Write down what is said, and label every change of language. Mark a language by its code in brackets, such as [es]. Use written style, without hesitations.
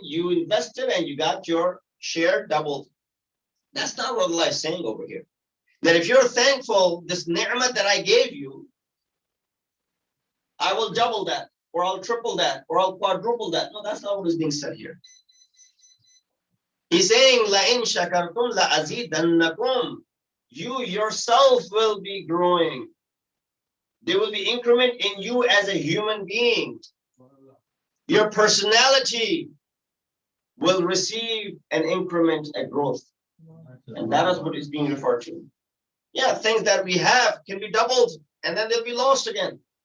[en] You invested and you got your share doubled. That's not what Allah is saying over here. That if you're thankful, this ni'mah that I gave you, I will double that, or I'll triple that, or I'll quadruple that. No, that's not what is being said here. He's saying, [ar] لَإِن شَكَرْتُمْ لَأَزِيدَنَّكُمْ. [en] You yourself will be growing. There will be increment in you as a human being. Your personality will receive an increment, a growth. And that is what is being referred to. Yeah, things that we have can be doubled and then they'll be lost again.